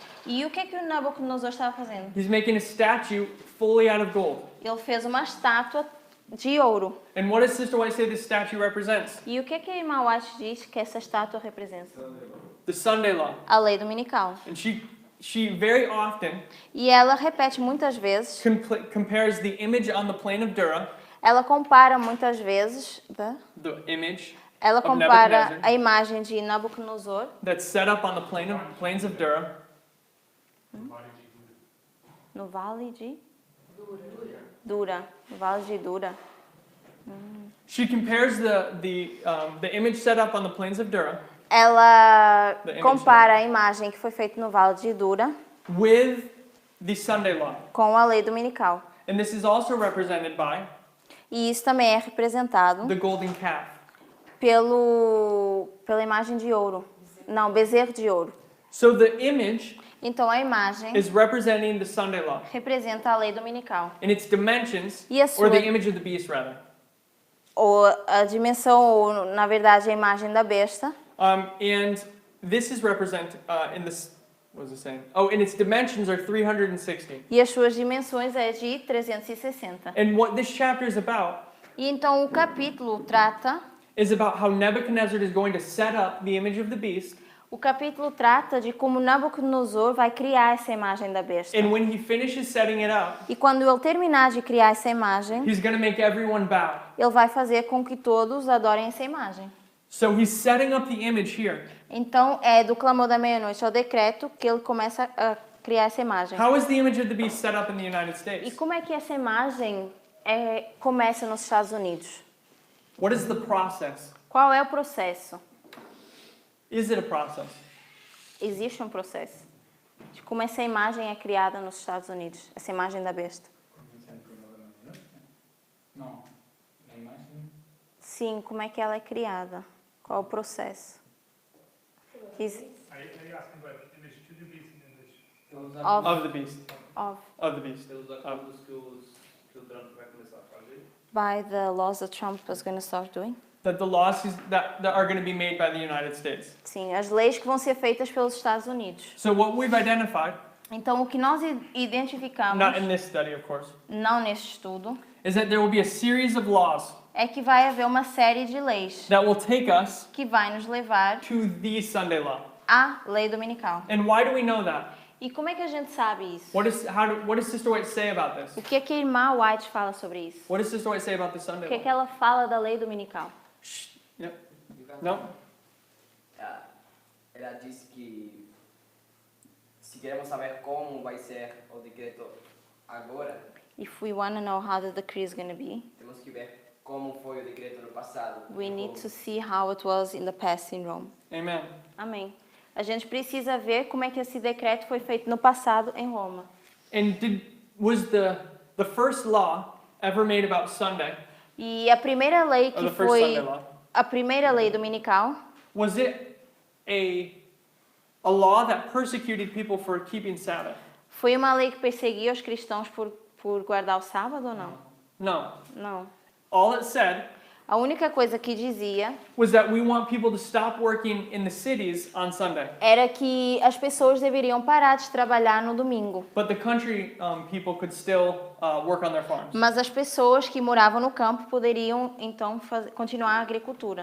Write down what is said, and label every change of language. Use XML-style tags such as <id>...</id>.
<pt>E o que o Nabucodonosor estava fazendo?</pt> <en>He's making a statue fully out of gold.</en> <pt>Ele fez uma estátua de ouro.</pt> <en>And what does Sister White say this statue represents?</en> <pt>E o que a irmã White diz que essa estátua representa?</pt> <en>The Sunday law.</en> <pt>A lei dominical.</pt> <en>And she very often</en> <pt>E ela repete muitas vezes,</pt> <en>compares the image on the plain of Dura,</en> <pt>ela compara muitas vezes,</pt> <en>the image</en> <pt>ela</pt> <en>of</en> <pt>compara</pt> <en>Nebuchadnezzar</en> <pt>a imagem de Nabucodonosor</pt> <en>that's set up on the plains of Dura</en> <pt>no vale de Dura, no vale de Dura.</pt> <en>She compares the image set up on the plains of Dura</en> <pt>Ela</pt> <en>The image</en> <pt>compara a imagem que foi feita no vale de Dura</pt> <en>with the Sunday law.</en> <pt>com a lei dominical.</pt> <en>And this is also represented by</en> <pt>E isso também é representado</pt> <en>the golden calf.</en> <pt>pela imagem de ouro. Não, bezerro de ouro.</pt> <en>So the image</en> <pt>Então a imagem</pt> <en>is representing the Sunday law</en> <pt>representa a lei dominical.</pt> <en>in its dimensions,</en> <pt>E a</pt> <en>or</en> <pt>sua,</pt> <en>the image of the beast rather.</en> <pt>ou a dimensão, ou na verdade a imagem da besta.</pt> <en>And this is represent in this. What was it saying? Oh, and its dimensions are 360.</en> <pt>E as suas dimensões é de 360.</pt> <en>And what this chapter is about</en> <pt>E então o capítulo trata,</pt> <en>is about how Nebuchadnezzar is going to set up the image of the beast.</en> <pt>o capítulo trata de como Nabucodonosor vai criar essa imagem da besta.</pt> <en>And when he finishes setting it up,</en> <pt>E quando ele terminar de criar essa imagem,</pt> <en>he's going to make everyone bow.</en> <pt>ele vai fazer com que todos adorem essa imagem.</pt> <en>So he's setting up the image here.</en> <pt>Então é do clamor da meia-noite ao decreto que ele começa a criar essa imagem.</pt> <en>How is the image of the beast set up in the United</en> <pt>E</pt> <en>States?</en> <pt>como é que essa imagem começa nos Estados Unidos?</pt> <en>What is the process?</en> <pt>Qual é o processo?</pt> <en>Is it a process?</en> <pt>Existe um processo de como essa imagem é criada nos Estados Unidos, essa imagem da besta. Não, na imagem. Sim, como é que ela é criada? Qual é o processo?</pt> <en>Are you asking about English to the beast in English?</en> <pt>Pelos</pt> <en>Of- Of the beast. Of, Of the beast.</en> <pt>pelos acordos que o Trump vai começar a fazer.</pt> <en>by the laws that Trump was going to start doing? That the laws that are going to be made by the United States.</en> <pt>Sim, as leis que vão ser feitas pelos Estados Unidos.</pt> <en>So what we've identified,</en> <pt>Então, o que nós identificamos,</pt> <en>not in this study, of course,</en> <pt>não neste estudo,</pt> <en>is that there will be a series of laws</en> <pt>é que vai haver uma série de leis</pt> <en>that will take us</en> <pt>que vai nos levar</pt> <en>to the Sunday law.</en> <pt>à lei dominical.</pt> <en>And why do we know that?</en> <pt>E como é que a gente sabe isso?</pt> <en>What does Sister White say about this?</en> <pt>O que é que a irmã White fala sobre isso?</pt> <en>What does Sister White say about the</en> <pt>O</pt> <en>Sunday</en> <pt>que é que</pt> <en>law?</en> <pt>ela fala da lei dominical?</pt> <en>Yep. No?</en> <pt>Ela disse que se queremos saber como vai ser o decreto agora,</pt> <en>If we want to know how the decree is going to be,</en> <pt>temos que ver como foi o decreto no passado.</pt> <en>we need to see how it was in the past in Rome. Amen.</en> <pt>Amém. A gente precisa ver como é que esse decreto foi feito no passado em Roma.</pt> <en>And was the first law ever made about Sunday,</en> <pt>E a primeira lei</pt> <en>or</en> <pt>que</pt> <en>the first Sunday</en> <pt>foi</pt> <en>law,</en> <pt>a primeira lei dominical,</pt> <en>was it a law that persecuted people for keeping Sabbath?</en> <pt>foi uma lei que perseguia os cristãos por guardar o sábado ou não?</pt> <en>No.</en> <pt>Não.</pt> <en>All it said</en> <pt>A única coisa que dizia</pt> <en>was that we want people to stop working in the cities on Sunday.</en> <pt>era que as pessoas deveriam parar de trabalhar no domingo.</pt> <en>But the country people could still work on their farms.</en> <pt>Mas as pessoas que moravam no campo poderiam então continuar a agricultura.</pt>